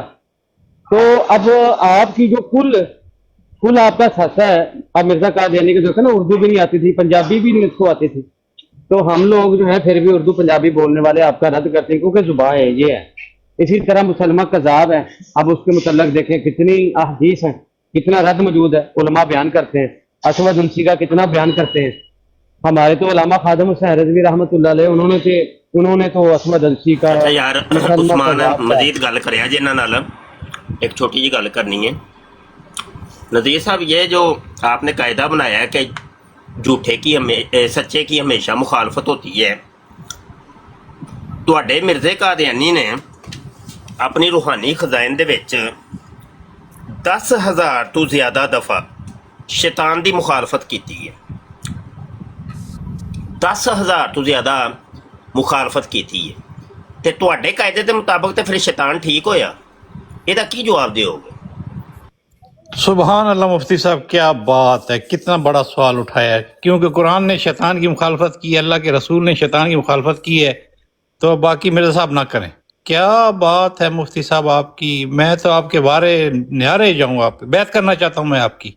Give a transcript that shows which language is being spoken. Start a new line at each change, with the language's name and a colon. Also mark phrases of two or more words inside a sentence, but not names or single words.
Urdu: تو اب آپ کی جو کل آپ کا سسا ہے، اب مرزا قادیانی کے دیکھو نا، اردو بھی نہیں آتی تھی، پنجابی بھی نہیں اس کو آتی تھی، تو ہم لوگ جو ہے پھر بھی اردو پنجابی بولنے والے آپ کا رد کرتے ہیں کیونکہ زبان ہے یہ ہے۔ اسی طرح مسلمہ کذاب ہے، اب اس کے متعلق دیکھیں کتنی احادیث ہیں، کتنا رد موجود ہے، علماء بیان کرتے ہیں، اسود انسی کا کتنا بیان کرتے ہیں۔ ہمارے تو علامہ خادم حسین رضوی رحمۃ اللہ علیہ انہوں نے تو اسود انسی کا
Punjabi: ਅੱਛਾ ਯਾਰ
Urdu: مسلمہ ਉਸਮਾਨ کذاب کا
Punjabi: ਮਜ਼ੀਦ ਗੱਲ ਕਰਿਆ ਜੇ ਇਹਨਾਂ ਨਾਲ ਇੱਕ ਛੋਟੀ ਜੀ ਗੱਲ ਕਰਨੀ ਹੈ।
Urdu: نذیر صاحب، یہ جو آپ نے قاعدہ بنایا ہے کہ جھوٹے کی سچے کی ہمیشہ مخالفت ہوتی ہے,
Punjabi: ਤੁਹਾਡੇ ਮਿਰਜ਼ੇ ਕਾਦੀਆਨੀ ਨੇ ਆਪਣੀ ਰੂਹਾਨੀ ਖਜ਼ਾਨ ਦੇ ਵਿੱਚ 10,000 ਤੋਂ ਜ਼ਿਆਦਾ ਦਫਾ ਸ਼ੈਤਾਨ ਦੀ ਮੁਖਾਲਫਤ ਕੀਤੀ ਹੈ। 10,000 ਤੋਂ ਜ਼ਿਆਦਾ ਮੁਖਾਲਫਤ ਕੀਤੀ ਹੈ, ਤੇ ਤੁਹਾਡੇ ਕਾਇਦੇ ਦੇ ਮੁਤਾਬਕ ਤੇ ਫਿਰ ਸ਼ੈਤਾਨ ਠੀਕ ਹੋਇਆ? ਇਹਦਾ ਕੀ ਜਵਾਬ ਦਿਓਗੇ?
Arabic: سبحان اللہ
Urdu: مفتی صاحب، کیا بات ہے، کتنا بڑا سوال اٹھایا ہے، کیونکہ قرآن نے شیطان کی مخالفت کی ہے، اللہ کے رسول نے شیطان کی مخالفت کی ہے، تو باقی مرزا صاحب نہ کریں۔ کیا بات ہے مفتی صاحب آپ کی، میں تو آپ کے بارے نہارے جاؤں، آپ بیعت کرنا چاہتا ہوں میں آپ کی۔